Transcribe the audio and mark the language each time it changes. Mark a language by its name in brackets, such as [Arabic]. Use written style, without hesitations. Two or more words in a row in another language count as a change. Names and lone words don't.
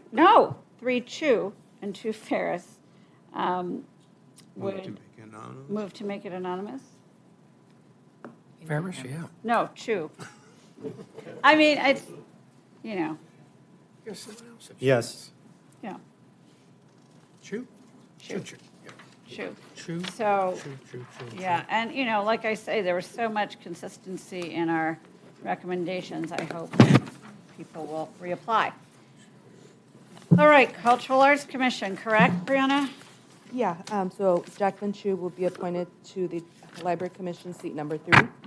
[English] No, 3 Chu and 2 Ferris. Move to make it anonymous. Move to make it anonymous? Ferris, yeah. No, Chu. I mean, it's, you know, Here's someone else. Yes. yeah, Chu? Chu. Chu. Yeah. Chu. Chu. So, Chu. yeah, and, you know, like I say, there was so much consistency in our recommendations. I hope people will reapply. All right, Cultural Arts Commission, correct, Brianna? Yeah, so Jacqueline Chu will be appointed to the Library Commission, seat number 3.